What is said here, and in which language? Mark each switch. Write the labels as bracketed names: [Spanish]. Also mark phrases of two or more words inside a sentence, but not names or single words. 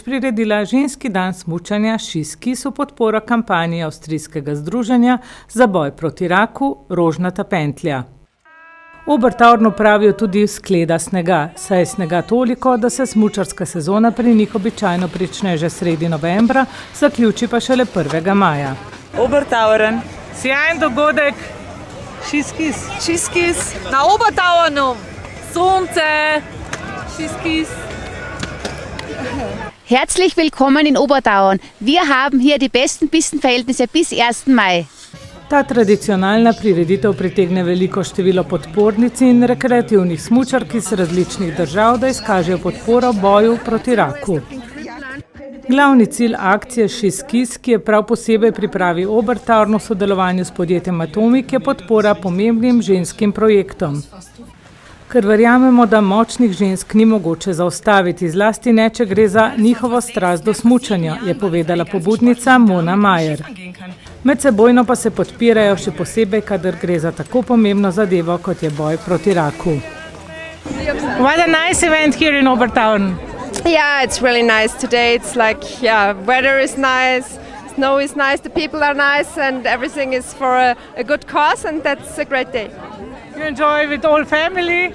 [Slovenian] priredila ženski dan smučanja Ski-skis v podporo kampanji avstrijskega združenja za boj proti raku Rožnata pentlja. V Obertaurnu pravijo tudi skleda snega, saj je snega toliko, da se smučarska sezona pri njih običajno prične že sredi novembra, zaključi pa šele 1. maja. Obertauern. Sjajen dogodek, Ski-skis. Ski-skis na Obertaurnu. Sonce, Ski-skis. [German] Herzlich willkommen in Obertauern. Wir haben hier die besten Pistenverhältnisse bis 1. Mai. [Slovenian] Ta tradicionalna prireditev pritegne veliko število podpornic in rekreativnih smučark iz različnih držav, da izkažejo podporo boju proti raku. Glavni cilj akcije Ski-skis, ki je prav posebej pripravi Obertauern v sodelovanju s podjetjem Atomik, je podpora pomembnim ženskim projektom. Ker verjamemo, da močnih žensk ni mogoče zaustaviti, zlasti ne, če gre za njihovo strast do smučanja, je povedala pobudnica Mona Majer. Medsebojno pa se podpirajo še posebej, kadar gre za tako pomembno zadevo, kot je boj proti raku. [English] What a nice event here in Obertauern. Yeah, it's really nice today. It's like, weather is nice, snow is nice, the people are nice and everything is for a good cause and that's a great day. You enjoy with all family?